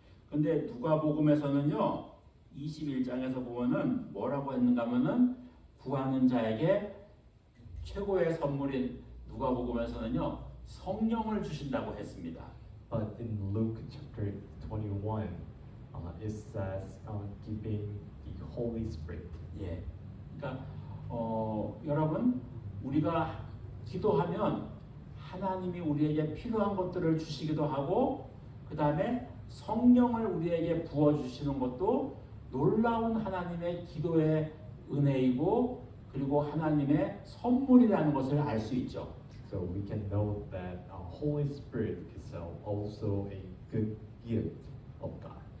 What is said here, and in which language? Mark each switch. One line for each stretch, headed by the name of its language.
Korean: 근데 누가복음에서는요 21장에서 보면은 뭐라고 했는가 하면은 구하는 자에게 최고의 선물인 누가복음에서는요 성령을 주신다고 했습니다.
English: But in Luke chapter 21, it says giving the Holy Spirit.
Korean: 예. 그러니까 여러분 우리가 기도하면 하나님이 우리에게 필요한 것들을 주시기도 하고 그 다음에 성령을 우리에게 부어주시는 것도 놀라운 하나님의 기도의 은혜이고 그리고 하나님의 선물이라는 것을 알 수 있죠.
English: So we can know that Holy Spirit is also a good gift of God.